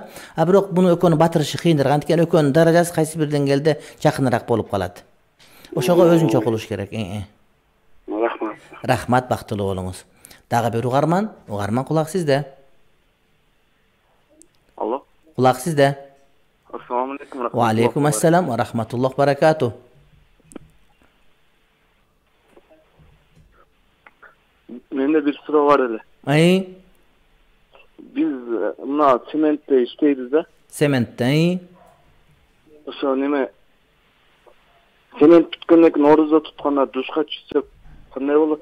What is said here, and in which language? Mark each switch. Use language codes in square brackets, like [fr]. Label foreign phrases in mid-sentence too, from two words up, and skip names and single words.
[ky] Бирок буну экөөнү батырышы кыйындыр. Анткени экөөнүн даражасы кайсы бир деңгээлде жакыныраак болуп калат. Ошого өзүнчө окулуш керек. Рахмат. Рахмат, бактылуу болуңуз. Дагы бир угарман, кулак сизде. Алло. Кулак сизде. [ar] السلام عليكم. وعليكم السلام ورحمة الله وبركاته. [ky] Менде бир суроо бар эле. Биз мына цементте иштейбиз да. Цементте. Ошо неме цемент түткөндөн кийин орозо тутканда душка түшсөк кандай болот?